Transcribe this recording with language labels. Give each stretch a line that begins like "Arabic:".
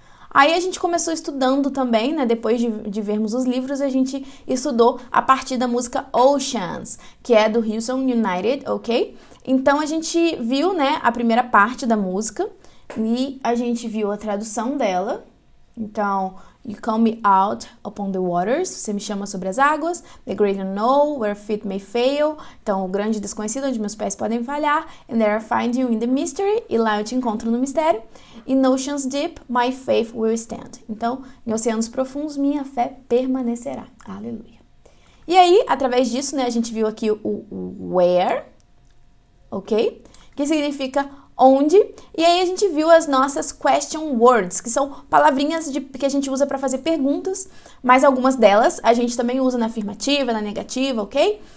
Portuguese: Aí a gente começou estudando também, né? Depois de vermos os livros, a gente estudou a partir da música Oceans, que é do Hillsong United, ok? Então a gente viu, né, a primeira parte da música e a gente viu a tradução dela. Então,
English: You call me out upon the waters,
Portuguese: você me chama sobre as águas.
English: The great unknown, where feet may fail.
Portuguese: Então, o grande desconhecido, onde meus pés podem falhar.
English: And there I find you in the mystery,
Portuguese: e lá eu te encontro no mistério.
English: In oceans deep, my faith will stand.
Portuguese: Então, em oceanos profundos, minha fé permanecerá. Aleluia. E aí, através disso, né, a gente viu aqui o where, ok? Que significa onde, e aí a gente viu as nossas question words, que são palavrinhas que a gente usa para fazer perguntas, mas algumas delas a gente também usa na afirmativa, na negativa, ok?